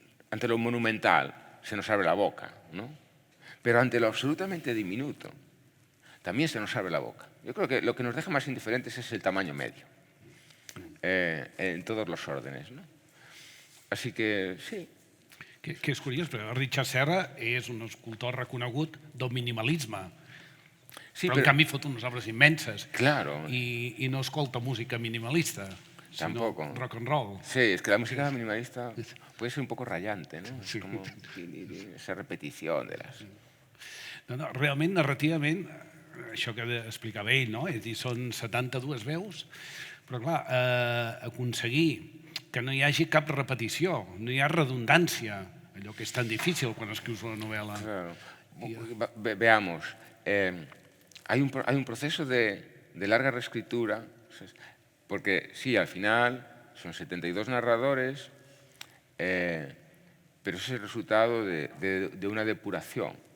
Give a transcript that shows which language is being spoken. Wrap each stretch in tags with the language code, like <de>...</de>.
<es>Ante lo monumental se nos abre la boca, ¿no? Pero ante lo absolutamente diminuto también se nos abre la boca. Yo creo que lo que nos deja más indiferentes es el tamaño medio, en todos los órdenes, ¿no? Así que sí.</es> <ca>Que és curiós, perquè Richard Serra és un escultor reconegut del minimalisme, Sí, però en canvi fot unes obres immenses.</ca> <es>Claro.</es> <ca>I no escolta música minimalista,</ca> <es>Tampoco.</es> <ca>sinó rock and roll.</ca> <es>Sí, es que la música minimalista puede ser un poco rayante, ¿no? Sí. Es como esa repetición de las...</es> <ca>No, realment, narrativament, això que explicava ell, no? És a dir, són 72 veus, però clar, aconseguir que no hi hagi cap repetició, no hi ha redundància, allò que és tan difícil quan escrius una novel·la.</ca> <es>Claro. Veamos, hay un proceso de larga reescritura, porque sí, al final son 72 narradores, pero es el resultado de una depuración.</es>